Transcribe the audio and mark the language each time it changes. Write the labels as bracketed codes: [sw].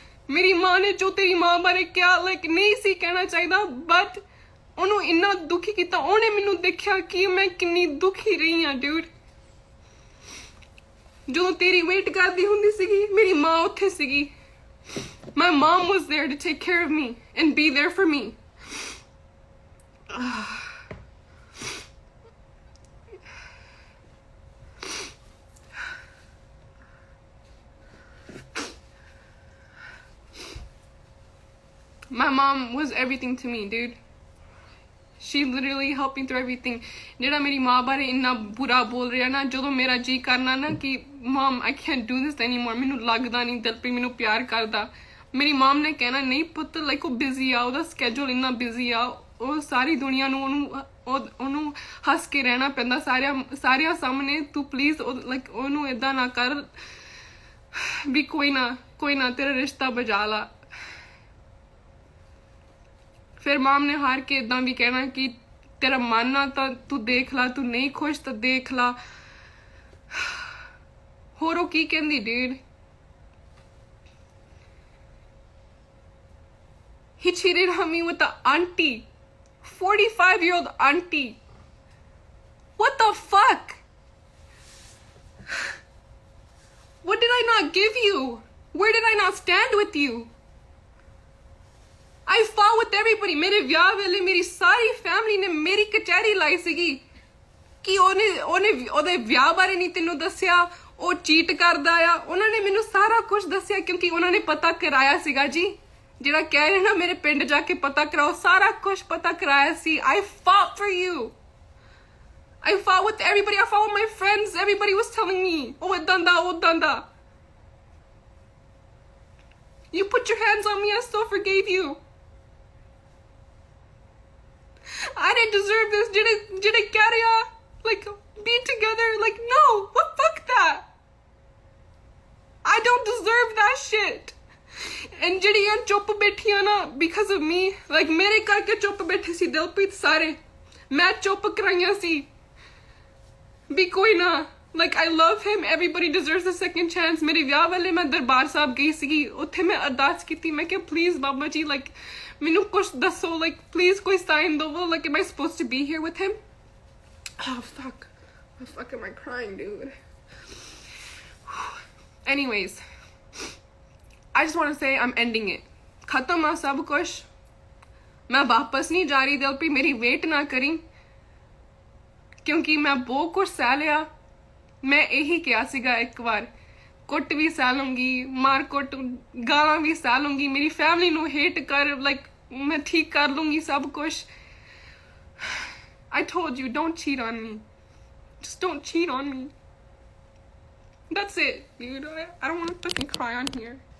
[pa] ਮੇਰੀ ਮਾਂ ਨੇ ਜੋ ਤੇਰੀ ਮਾਂ ਬਾਰੇ ਕਿਹਾ ਨਹੀਂ ਸੀ ਕਹਿਣਾ ਚਾਹੀਦਾ, ਬਟ ਉਹਨੂੰ ਇੰਨਾ ਦੁਖੀ ਕੀਤਾ। ਉਹਨੇ ਮੈਨੂੰ ਦੇਖਿਆ ਕਿ ਮੈਂ ਕਿੰਨੀ ਦੁਖੀ ਰਹੀ ਹਾਂ ਡਿਊਡ। ਜਦੋਂ ਤੇਰੀ ਵੇਟ ਕਰਦੀ ਹੁੰਦੀ ਸੀਗੀ, ਮੇਰੀ ਮਾਂ ਉੱਥੇ ਸੀਗੀ। [en] My mom was there to take care of me and be there for me. My mom was everything to me, dude. She literally helped me through everything. [pa] ਜਿਹੜਾ ਮੇਰੀ ਮਾਂ ਬਾਰੇ ਇੰਨਾ ਬੁਰਾ ਬੋਲ ਰਿਹਾ ਨਾ, ਜਦੋਂ ਮੇਰਾ ਜੀ ਕਰਨਾ ਨਾ ਕਿ [en] mom I can't do this anymore, [pa] ਮੈਨੂੰ ਲੱਗਦਾ ਨਹੀਂ ਦਿਲਪ੍ਰੀਤ ਮੈਨੂੰ ਪਿਆਰ ਕਰਦਾ। ਮੇਰੀ mom ਨੇ ਕਹਿਣਾ ਨਹੀਂ ਪੁੱਤ ਉਹ ਬਿਜ਼ੀ ਆ, ਉਹਦਾ ਸਕੇਜੂਲ ਇੰਨਾ ਬਿਜ਼ੀ ਆ, ਉਹ ਸਾਰੀ ਦੁਨੀਆ ਨੂੰ ਉਹਨੂੰ ਹੱਸ ਕੇ ਰਹਿਣਾ ਪੈਂਦਾ ਸਾਰਿਆਂ ਸਾਹਮਣੇ। ਤੂੰ ਪਲੀਜ਼ ਉਹਨੂੰ ਏਦਾਂ ਨਾ ਕਰ ਵੀ ਕੋਈ ਨਾ ਤੇਰਾ ਰਿਸ਼ਤਾ ਬਚਾ ਲਾ। ਫਿਰ ਮਾਮ ਨੇ ਹਾਰ ਕੇ ਇਦਾਂ ਵੀ ਕਹਿਣਾ ਕਿ ਤੇਰਾ ਮਨ ਆ ਤਾਂ ਤੂੰ ਦੇਖ ਲਾ, ਤੂੰ ਨਹੀਂ ਖੁਸ਼ ਤਾਂ ਦੇਖ ਲਾ। ਹੋਰ ਉਹ ਕੀ ਕਹਿੰਦੀ ਡੂਡ? [en] He cheated on me with the auntie, 45-year-old auntie. What the fuck? What did I not give you? Where did I not stand with you? I fought with everybody. [pa] ਮੇਰੇ ਵਿਆਹ ਵੇਲੇ ਮੇਰੀ ਸਾਰੀ ਫੈਮਿਲੀ ਨੇ ਮੇਰੀ ਕਚਹਿਰੀ ਲਾਈ ਸੀਗੀ ਕਿ ਉਹਦੇ ਵਿਆਹ ਬਾਰੇ ਨਹੀਂ ਤੈਨੂੰ ਦੱਸਿਆ, ਉਹ ਚੀਟ ਕਰਦਾ ਆ। ਉਹਨਾਂ ਨੇ ਮੈਨੂੰ ਸਾਰਾ ਕੁਝ ਦੱਸਿਆ ਕਿਉਂਕਿ ਉਹਨਾਂ ਨੇ ਪਤਾ ਕਰਾਇਆ ਸੀਗਾ ਜੀ। ਜਿਹੜਾ ਕਹਿ ਰਹੇ ਨਾ ਮੇਰੇ ਪਿੰਡ ਜਾ ਕੇ ਪਤਾ ਕਰਾਓ, ਸਾਰਾ ਕੁਝ ਪਤਾ ਕਰਾਇਆ ਸੀ। [en] I fought for you. I fought with everybody. I fought with my friends. Everybody was telling me, oh, [pa] ਏਦਾਂ ਦਾ, ਓਦਾਂ ਦਾ। [en] You put your hands on me. I still forgave you. I didn't deserve this. Did it get ya? Be together? No. What? Fuck that. I don't deserve that shit. [pa] And ਜਿਹੜੀਆਂ ਚੁੱਪ ਬੈਠੀਆਂ ਨਾ [en] because of me, [pa] ਮੇਰੇ ਕਰਕੇ ਚੁੱਪ ਬੈਠੇ ਸੀ ਦਿਲਪ੍ਰੀਤ ਸਾਰੇ। ਮੈਂ ਚੁੱਪ ਕਰਾਈਆਂ ਸੀ ਵੀ ਕੋਈ ਨਾ। [en] I love him. Everybody deserves a second chance. [pa] ਮੇਰੇ ਵਿਆਹ ਵੇਲੇ ਮੈਂ ਦਰਬਾਰ ਸਾਹਿਬ ਗਈ ਸੀਗੀ, ਉੱਥੇ ਮੈਂ ਅਰਦਾਸ ਕੀਤੀ। ਮੈਂ ਕਿਹਾ ਪਲੀਜ਼ ਬਾਬਾ ਜੀ ਮੈਨੂੰ ਕੁਛ ਦੱਸੋ, ਪਲੀਜ਼ ਕੋਈ ਸਾਈਨ ਦਵੋ। [en] Am I supposed to be here with him? Oh fuck. What the fuck am I crying, dude? Anyways, I just want to say I'm ending it. [pa] ਖਤਮ ਆ ਸਭ ਕੁਛ। ਮੈਂ ਵਾਪਸ ਨਹੀਂ ਜਾ ਰਹੀ ਦਿਲਪ੍ਰੀਤ, ਮੇਰੀ ਵੇਟ ਨਾ ਕਰੀ ਕਿਉਂਕਿ ਮੈਂ ਬਹੁਤ ਕੁਛ ਸਹਿ ਲਿਆ। ਮੈਂ ਇਹੀ ਕਿਹਾ ਸੀਗਾ ਇੱਕ ਵਾਰ, ਕੁੱਟ ਵੀ ਸਹਿ ਲੂੰਗੀ, ਮਾਰ ਕੁੱਟ ਗਾਲਾਂ ਵੀ ਸਹਿ ਲੂੰਗੀ, ਮੇਰੀ ਫੈਮਿਲੀ ਨੂੰ ਹੇਟ ਕਰ ਮੈਂ ਠੀਕ ਕਰ ਲੂੰਗੀ ਸਭ ਕੁਛ। [en] I told you, don't cheat on me. Just don't cheat on me. That's it, dude. I don't want to fucking cry on here.